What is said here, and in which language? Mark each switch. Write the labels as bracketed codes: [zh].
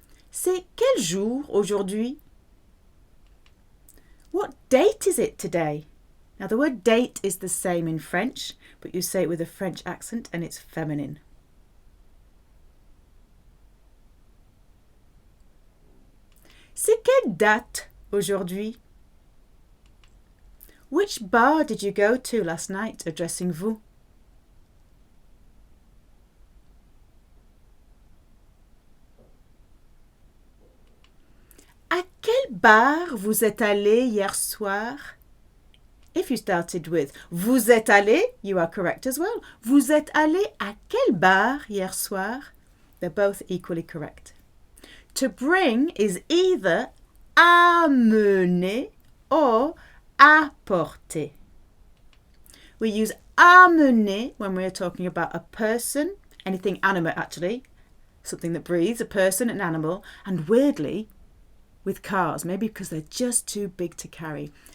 [fr] C'est quel jour aujourd'hui? [en] What date is it today? Now the word date is the same in French, but you say it with a French accent and it's feminine. [fr] C'est quelle date aujourd'hui? [en] Which bar did you go to last night, addressing vous? [fr] À quel bar vous êtes allé hier soir? [en] If you started with vous êtes allé, you are correct as well. [fr] Vous êtes allé à quel bar hier soir? [en] They're both equally correct. To bring is either amener or apporter. We use amener when we're talking about a person, anything animate actually, something that breathes, a person, an animal, and weirdly with cars, maybe because they're just too big to carry.